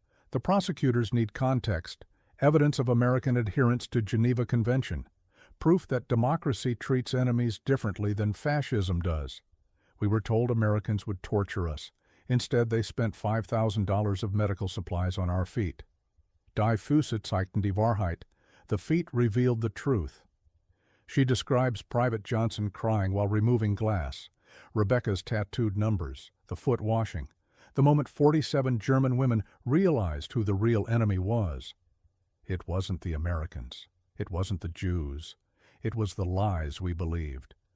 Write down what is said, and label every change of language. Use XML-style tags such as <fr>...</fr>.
<en>The prosecutors need context, evidence of American adherence to Geneva Convention, proof that democracy treats enemies differently than fascism does. We were told Americans would torture us. Instead, they spent $5,000 of medical supplies on our feet.</en> <de>Die Füße zeigten die Wahrheit.</de> <en>The feet revealed the truth. She describes Private Johnson crying while removing glass, Rebecca's tattooed numbers, the foot washing, the moment 47 German women realized who the real enemy was. It wasn't the Americans. It wasn't the Jews. It was the lies we believed.</en>